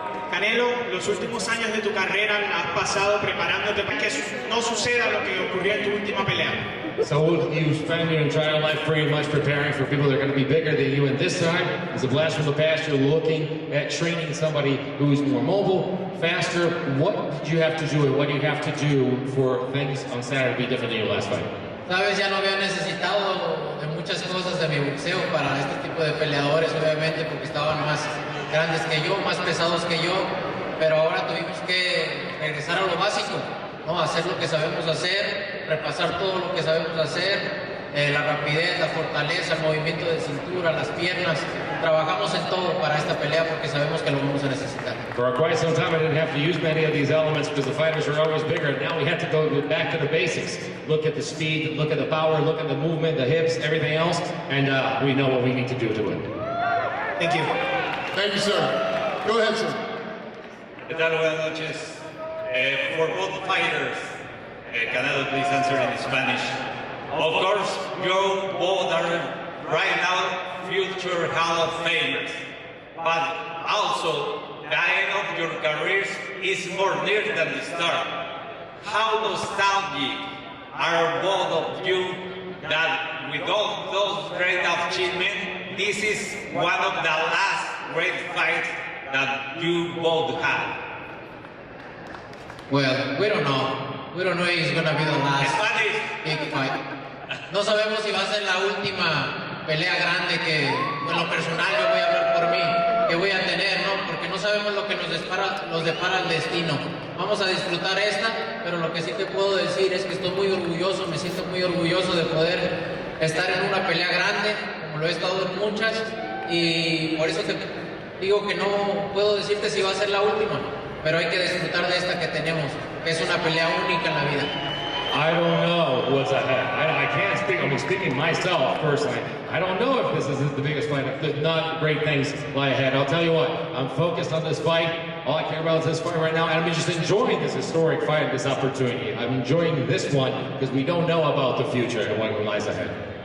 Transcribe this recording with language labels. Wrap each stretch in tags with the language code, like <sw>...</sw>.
<es>Canelo, los últimos años de tu carrera la has pasado preparándote para que no suceda lo que ocurrió en tu última pelea.</es> <en>So you spend your entire life pretty much preparing for people that are going to be bigger than you, and this time, as a blast from the past, you're looking at training somebody who's more mobile, faster. What did you have to do, and what do you have to do for things on Saturday to be different than your last fight?</en> <es>Sabes, ya no había necesitado de muchas cosas de mi boxeo para este tipo de peleadores, obviamente, porque estaban más grandes que yo, más pesados que yo, pero ahora tuvimos que regresar a lo básico, ¿no? Hacer lo que sabemos hacer, repasar todo lo que sabemos hacer, la rapidez, la fortaleza, el movimiento de cintura, las piernas. Trabajamos en todo para esta pelea porque sabemos que lo vamos a necesitar.</es> <en>For quite some time, I didn't have to use many of these elements because the fighters are always bigger. And now we have to go back to the basics. Look at the speed, look at the power, look at the movement, the hips, everything else, and we know what we need to do to win. Thank you. Thank you, sir. Go ahead, sir.</en> <es>¿Qué tal? Buenas noches.</es> <en>For both fighters, Canelo, please answer in Spanish. Of course, you both are right now future Hall of Famers, but also the end of your careers is more near than the start. How nostalgic are both of you that with all those great achievements, this is one of the last great fights that you both had? Well, we don't know. We don't know if it's gonna be the last big fight.</en> <es>No sabemos si va a ser la última pelea grande que, en lo personal, yo voy a hablar por mí, que voy a tener, ¿no? Porque no sabemos lo que nos depara el destino. Vamos a disfrutar esta, pero lo que sí te puedo decir es que estoy muy orgulloso, me siento muy orgulloso de poder estar en una pelea grande, como lo he estado en muchas, y por eso te digo que no puedo decirte si va a ser la última, pero hay que disfrutar de esta que tenemos, que es una pelea única en la vida.</es> <en>I don't know what's ahead. I can't speak. I'm speaking myself personally. I don't know if this is the biggest fight. If not, great things lie ahead. I'll tell you what. I'm focused on this fight. All I care about is this fight right now, and I'm just enjoying this historic fight, this opportunity. I'm enjoying this one because we don't know about the future and what lies ahead.</en>